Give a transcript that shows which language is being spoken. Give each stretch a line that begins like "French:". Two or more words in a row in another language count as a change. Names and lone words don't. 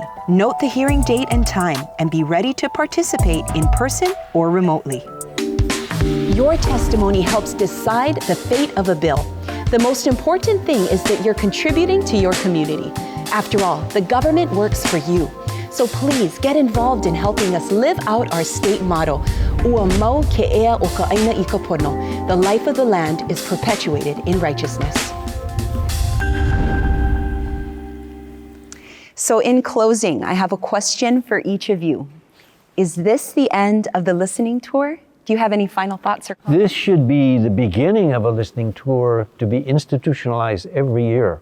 English: Note the hearing date and time and be ready to participate in person or remotely. Your testimony helps decide the fate of a bill. The most important thing is that you're contributing to your community. After all, the government works for you. So please get involved in helping us live out our state motto,
Hawaiian: Ua mau ke ea o ka aina I ka pono.
English: The life of the land is perpetuated in righteousness. So in closing, I have a question for each of you. Is this the end of the listening tour? Do you have any final thoughts or comments? This should be the beginning of a listening tour to be institutionalized every year.